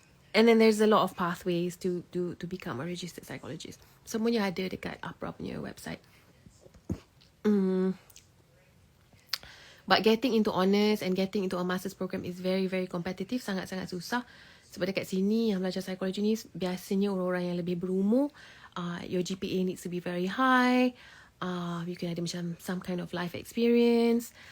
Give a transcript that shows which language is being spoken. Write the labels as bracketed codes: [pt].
[en] And then there's a lot of pathways to become a registered psychologist. [ms] Semuanya ada dekat APRA punya website. [en] But getting into honours and getting into a master's program is very very competitive, sangat-sangat susah. [ms] Sebab dekat sini yang belajar psikologi ni biasanya orang-orang yang lebih berumur. [en] Your GPA needs to be very high. You can ada macam some kind of life experience.